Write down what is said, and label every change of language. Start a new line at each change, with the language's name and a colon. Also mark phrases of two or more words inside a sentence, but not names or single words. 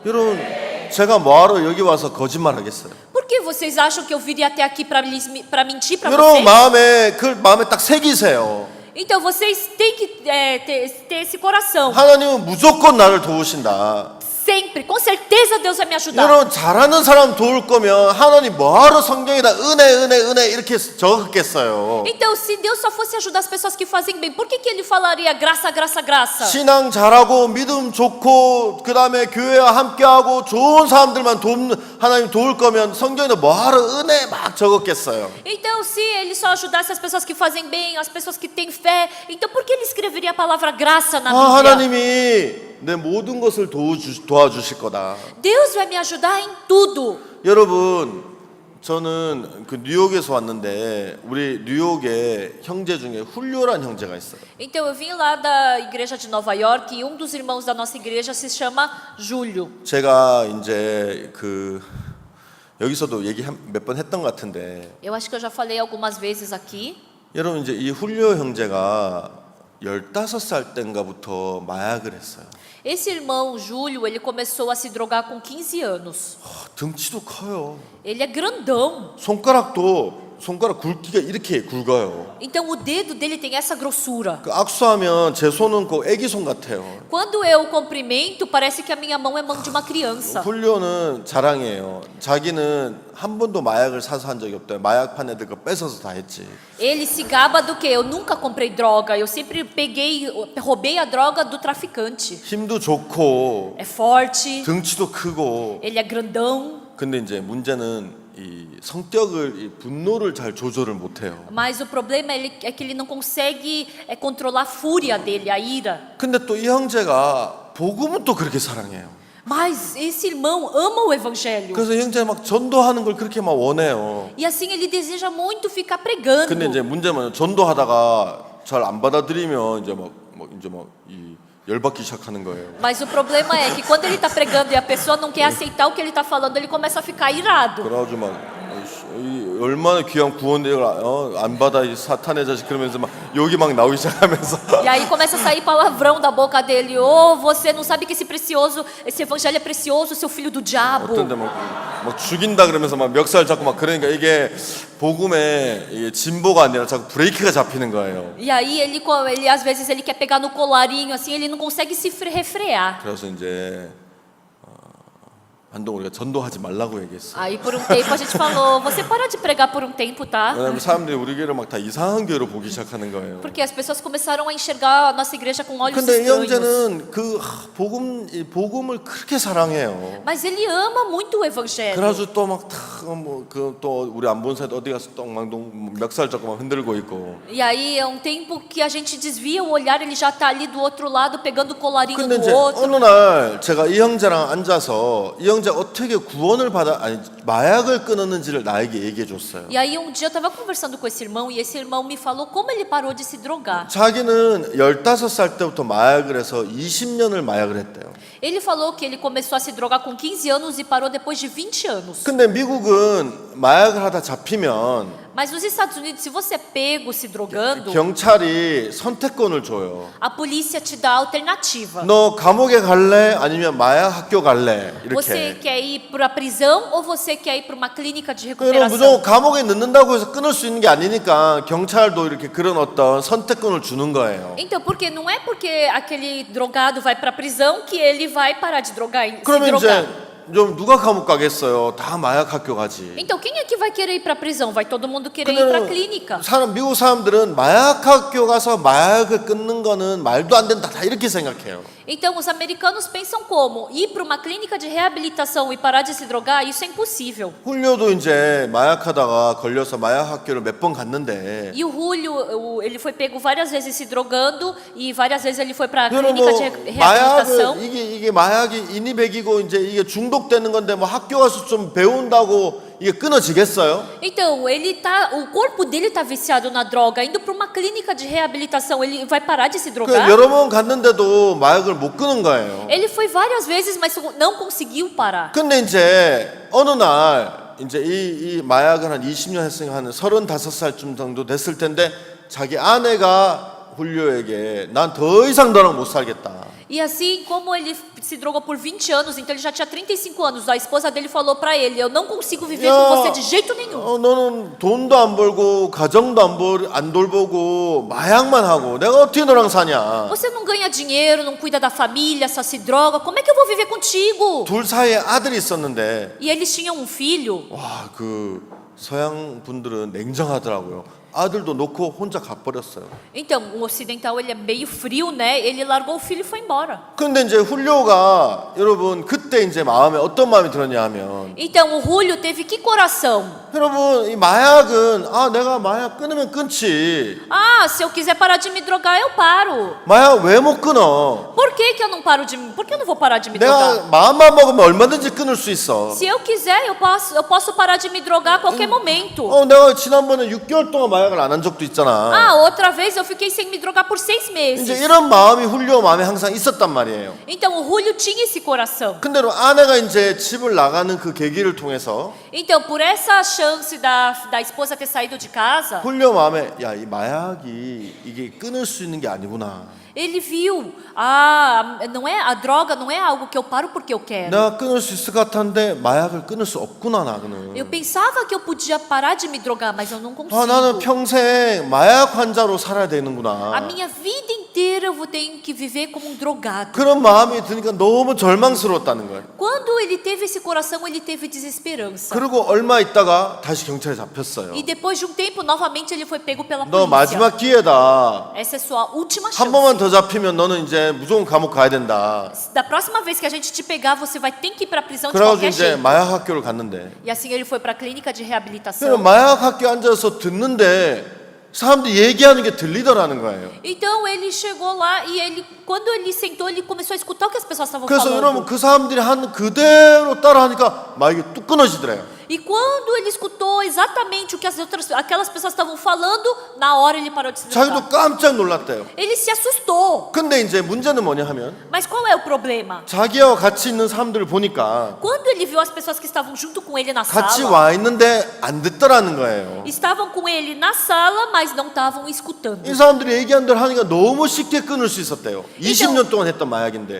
Korean: 여러분 제가 뭐하러 여기 와서 거짓말 하겠어요?
Portuguese: Por que vocês acham que eu viria até aqui para mentir para
Korean: 여러분
Portuguese: vocês?
Korean: 마음에 딱 새기세요.
Portuguese: Então vocês têm que ter esse coração.
Korean: 하나님은 무조건 나를 도우신다.
Portuguese: Sempre, com certeza Deus vai me ajudar.
Korean: 여러분 잘하는 사람 도울 거면 하나님 뭐하러 성경에다 은혜 이렇게 적었겠어요.
Portuguese: Então, se Deus só fosse ajudar as pessoas que fazem bem, por que Ele falaria graça, graça, graça?
Korean: 신앙 잘하고 믿음 좋고 그 다음에 교회와 함께하고 좋은 사람들만 하나님 도울 거면 성경에다 뭐하러 은혜 막 적었겠어요.
Portuguese: Então, se Ele só ajudasse as pessoas que fazem bem, as pessoas que têm fé, então por que Ele escreveria a palavra graça na Bíblia?
Korean: 하나님이 내 모든 것을 도와주실 거다.
Portuguese: Deus vai me ajudar em tudo.
Korean: 여러분 저는 그 뉴욕에서 왔는데 우리 뉴욕에 형제 중에 훌료란 형제가 있어요.
Portuguese: Então eu vim lá da igreja de Nova York e um dos irmãos da nossa igreja se chama Júlio.
Korean: 제가 이제 그 여기서도 얘기 몇 번 했던 것 같은데
Portuguese: Eu acho que eu já falei algumas vezes aqui.
Korean: 여러분 이제 이 훌료 형제가 15살 땐가부터 마약을 했어요.
Portuguese: Esse irmão Júlio, ele começou a se drogar com 15 anos.
Korean: 등치도 커요.
Portuguese: Ele é grandão.
Korean: 손가락 굵기가 이렇게 굵어요.
Portuguese: Então o dedo dele tem essa grossura.
Korean: 그 악수하면 제 손은 그 애기 손 같아요.
Portuguese: Quando eu cumprimento, parece que a minha mão é mão de uma criança.
Korean: 훌료는 자랑이에요. 자기는 한 번도 마약을 사서 한 적이 없대요. 마약판 애들 거 뺏어서 다 했지.
Portuguese: Ele se gaba do que? Eu nunca comprei droga. Eu sempre roubei a droga do traficante.
Korean: 힘도 좋고
Portuguese: É forte.
Korean: 등치도 크고.
Portuguese: Ele é grandão.
Korean: 근데 이제 문제는 이 성격을 이 분노를 잘 조절을 못해요.
Portuguese: Mas o problema é que ele não consegue controlar a fúria dele, a ira.
Korean: 근데 또 이 형제가 복음은 또 그렇게 사랑해요.
Portuguese: Mas esse irmão ama o evangelho.
Korean: 그래서 형제 막 전도하는 걸 그렇게 막 원해요.
Portuguese: E assim ele deseja muito ficar pregando.
Korean: 근데 이제 문제는 전도하다가 잘 안 받아들이면 이제 이 열받기 시작하는 거예요.
Portuguese: Mas o problema é que quando ele está pregando e a pessoa não quer aceitar o que ele está falando, ele começa a ficar irado.
Korean: 그래가지고 막 이 얼마나 귀한 구원을 안 받아 이 사탄의 자식 그러면서 막 욕이 막 나오기 시작하면서.
Portuguese: E aí começa a sair palavrão da boca dele. Oh, você não sabe que esse evangelho é precioso, seu filho do diabo.
Korean: 어떤데 막 죽인다 그러면서 막 멱살 잡고 막 그러니까 이게 복음에 이게 진보가 아니라 자꾸 브레이크가 잡히는 거예요.
Portuguese: E aí ele às vezes ele quer pegar no colarinho assim, ele não consegue se refrear.
Korean: 그래서 이제 한동 우리가 전도하지 말라고 얘기했어.
Portuguese: Aí por um tempo a gente falou, você para de pregar por um tempo, tá?
Korean: 왜냐면 사람들이 우리 교회를 막 다 이상한 교회로 보기 시작하는 거예요.
Portuguese: Porque as pessoas começaram a enxergar a nossa igreja com olhos
Korean: 근데 이
Portuguese: estranhos.
Korean: 형제는 그 복음을 그렇게 사랑해요.
Portuguese: Mas ele ama muito o evangelho.
Korean: 그래가지고 또 막 또 우리 안 본 사이도 어디 가서 또 막 멱살 잡고 막 흔들고 있고.
Portuguese: E aí é um tempo que a gente desvia o olhar, ele já está ali do outro lado pegando o colarinho
Korean: 근데
Portuguese: do
Korean: 이제
Portuguese: outro.
Korean: 어느 날 제가 이 형제랑 앉아서 이 형제 어떻게 구원을 마약을 끊었는지를 나에게 얘기해 줬어요.
Portuguese: E aí um dia eu estava conversando com esse irmão e esse irmão me falou como ele parou de se drogar.
Korean: 자기는 15살 때부터 마약을 해서 20년을 마약을 했대요.
Portuguese: Ele falou que ele começou a se drogar com 15 anos e parou depois de 20 anos.
Korean: 근데 미국은 마약을 하다 잡히면
Portuguese: Mas nos Estados Unidos, se você é pego se drogando,
Korean: 경찰이 선택권을 줘요.
Portuguese: a polícia te dá a alternativa.
Korean: 너 감옥에 갈래? 아니면 마약 학교 갈래?
Portuguese: Você
Korean: 이렇게.
Portuguese: quer ir para a prisão ou você quer ir para uma clínica de
Korean: 그럼
Portuguese: recuperação?
Korean: 무조건 감옥에 넣는다고 해서 끊을 수 있는 게 아니니까 경찰도 이렇게 그런 어떤 선택권을 주는 거예요.
Portuguese: Então, porque não é porque aquele drogado vai para a prisão que ele vai parar de se
Korean: 그러면
Portuguese: drogar.
Korean: 이제 좀 누가 감옥 가겠어요? 다 마약 학교 가지.
Portuguese: Então, quem é que vai querer ir para a prisão? Vai todo mundo querer ir para a clínica.
Korean: 미국 사람들은 마약 학교 가서 마약을 끊는 거는 말도 안 된다. 다 이렇게 생각해요.
Portuguese: Então, os americanos pensam como? Ir para uma clínica de reabilitação e parar de se drogar, isso é impossível.
Korean: 훌료도 이제 마약하다가 걸려서 마약 학교를 몇 번 갔는데
Portuguese: E o Julio, ele foi pego várias vezes se drogando e várias vezes ele foi para a
Korean: 여러분
Portuguese: clínica de reabilitação.
Korean: 마약을 이게 마약이 인이백이고 이제 이게 중독되는 건데 뭐 학교 가서 좀 배운다고 이게 끊어지겠어요?
Portuguese: Então, o corpo dele tá viciado na droga, indo para uma clínica de reabilitação, ele vai parar de se drogar?
Korean: 여러 번 갔는데도 마약을 못 끊은 거예요.
Portuguese: Ele foi várias vezes, mas não conseguiu parar.
Korean: 근데 이제 어느 날 이제 이 마약을 한 20년 했으니까 한 35살쯤 정도 됐을 텐데 자기 아내가 훌료에게 난 더 이상 너랑 못 살겠다.
Portuguese: E assim, como ele se drogou por 20 anos, então ele já tinha 35 anos, a esposa dele falou para ele, eu não consigo viver com você de jeito nenhum.
Korean: 너는 돈도 안 벌고 가정도 안 돌보고 마약만 하고 내가 어떻게 너랑 사냐.
Portuguese: Você não ganha dinheiro, não cuida da família, só se droga, como é que eu vou viver contigo?
Korean: 둘 사이에 아들이 있었는데
Portuguese: E eles tinham um filho.
Korean: 와, 그 서양 분들은 냉정하더라고요. 아들도 놓고 혼자 가버렸어요.
Portuguese: Então, o ocidental ele é meio frio, né? Ele largou o filho e foi embora.
Korean: 근데 이제 훌료가 여러분 그때 이제 마음에 어떤 마음이 들었냐 하면
Portuguese: Então, o Julio teve que coração?
Korean: 여러분 이 마약은 내가 마약 끊으면 끊지.
Portuguese: Ah, se eu quiser parar de me drogar, eu paro.
Korean: 마약 왜 못 끊어?
Portuguese: Por que que eu não paro de por que eu não vou parar de me
Korean: 내가
Portuguese: drogar?
Korean: 마음만 먹으면 얼마든지 끊을 수 있어.
Portuguese: Se eu quiser, eu posso parar de me drogar a qualquer momento.
Korean: 내가 지난번에 6개월 동안 마약을 안 한 적도 있잖아.
Portuguese: Ah, outra vez eu fiquei sem me drogar por 6
Korean: 이제
Portuguese: meses.
Korean: 이런 마음이 훌료 마음에 항상 있었단 말이에요.
Portuguese: Então, o Julio tinha esse coração.
Korean: 근데 아내가 이제 집을 나가는 그 계기를 통해서
Portuguese: Então, por essa chance da esposa ter saído de casa,
Korean: 훌료 마음에 야, 이 마약이 이게 끊을 수 있는 게 아니구나.
Portuguese: ele viu, não é a droga, não é algo que eu paro porque eu quero.
Korean: 내가 끊을 수 있을 것 같았는데 마약을 끊을 수 없구나 나는.
Portuguese: Eu pensava que eu podia parar de me drogar, mas eu não
Korean: 나는
Portuguese: consigo.
Korean: 평생 마약 환자로 살아야
Portuguese: A
Korean: 되는구나.
Portuguese: minha vida inteira eu tenho que viver como um drogado.
Korean: 그런 마음이 드니까 너무 절망스러웠다는 거예요.
Portuguese: Quando ele teve esse coração, ele teve desesperança.
Korean: 그리고 얼마 있다가 다시 경찰에 잡혔어요.
Portuguese: E depois de um tempo, novamente ele foi pego pela
Korean: 너
Portuguese: polícia.
Korean: 마지막 기회다.
Portuguese: Essa é sua última
Korean: 한
Portuguese: chance.
Korean: 번만 더 잡히면 너는 이제 무조건 감옥 가야 된다.
Portuguese: Da próxima vez que a gente te pegar, você vai ter que ir para a prisão de
Korean: 그래가지고
Portuguese: qualquer
Korean: 이제
Portuguese: jeito.
Korean: 마약 학교를 갔는데
Portuguese: E assim ele foi para a clínica de
Korean: 그럼
Portuguese: reabilitação.
Korean: 마약 학교 앉아서 듣는데 사람들이 얘기하는 게 들리더라는 거예요.
Portuguese: Então ele chegou lá e quando ele sentou, ele começou a escutar o que as pessoas estavam
Korean: 그래서 여러분
Portuguese: falando.
Korean: 그 사람들이 한 그대로 따라하니까 마약이 뚝 끊어지더래요.
Portuguese: E quando ele escutou exatamente o que aquelas pessoas estavam falando, na hora ele parou de se drogar.
Korean: 자기도 깜짝 놀랐대요.
Portuguese: Ele se assustou.
Korean: 근데 이제 문제는 뭐냐 하면
Portuguese: Mas qual é o problema?
Korean: 자기와 같이 있는 사람들을 보니까
Portuguese: Quando ele viu as pessoas que estavam junto com ele na
Korean: 같이
Portuguese: sala,
Korean: 와 있는데 안 듣더라는 거예요.
Portuguese: estavam com ele na sala, mas não estavam escutando.
Korean: 이 사람들이 얘기한 대로 하니까 너무 쉽게 끊을 수 있었대요. 20년 동안 했던 마약인데.